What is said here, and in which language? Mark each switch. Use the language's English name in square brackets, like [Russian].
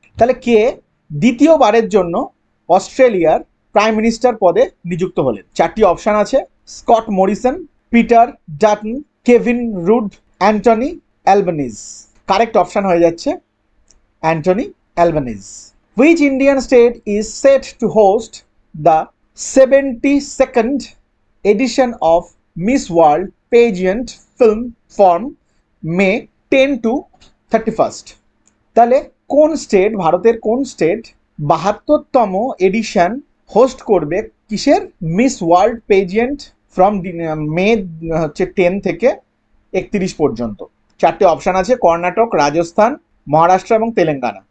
[Bangla] তাহলে কে দ্বিতীয়বারের জন্য অস্ট্রেলিয়ার প্রাইম মিনিস্টার পদে নিযুক্ত হলেন? 4টি অপশান আছে: Scott Morrison, Peter Dutton, Kevin rude, Anthony Albanese. Correct option হয়ে যাচ্ছে Anthony Albanese. [English] Which Indian state is set to host the 72nd edition of Miss World pageant film from May 10 to 31st? [Bangla] তাহলে কোন state, ভারতের কোন state 72তম addition host করবে? কিসের? Miss world পেজেন্ট from মে 10 থেকে 31 পর্যন্ত। 4টে অপশান আছে: কর্ণাটক, রাজস্থান, মহারাষ্ট্র এবং তেলেঙ্গানা।